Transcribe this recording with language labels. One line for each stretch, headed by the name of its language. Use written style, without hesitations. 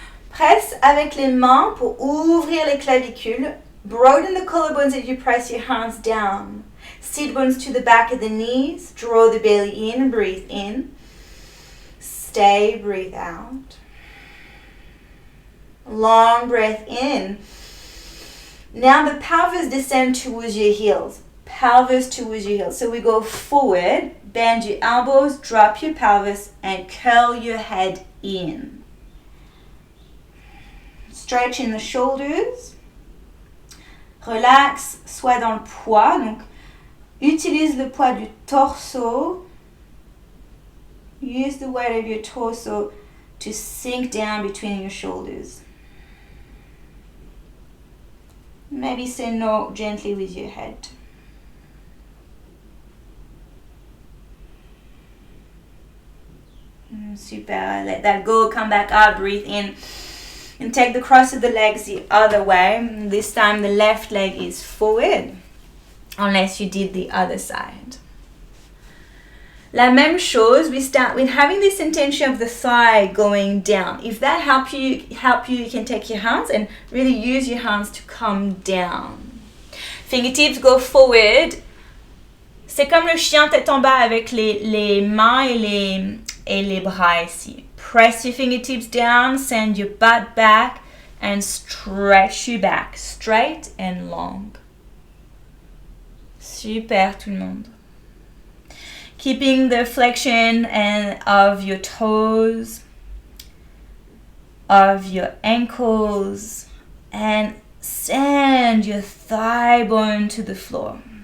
French: Presse avec les mains pour ouvrir les clavicules.
English: Broaden the collarbones as you press your hands down. Sit bones to the back of the knees. Draw the belly in. Breathe in. Stay. Breathe out. Long breath in. Now the pelvis descend towards your heels. Pelvis towards your heels. So we go forward. Bend your elbows. Drop your pelvis and curl your head in. Stretch in the shoulders.
French: Relax, sois dans le poids. Donc, utilise le poids du torso.
English: Use the weight of your torso to sink down between your shoulders. Maybe say no gently with your head. Super. Let that go. Come back up. Breathe in. And take the cross of the legs the other way. This time the left leg is forward. Unless you did the other side.
French: La même chose,
English: we start with having this intention of the thigh going down. If that help you, you can take your hands and really use your hands to come down. Fingertips go forward.
French: C'est comme le chien tête en bas avec les mains et les bras ici.
English: Press your fingertips down, send your butt back and stretch you back, straight and long.
French: Super tout le monde.
English: Keeping the flexion of your toes, of your ankles, and send your thigh bone to the floor.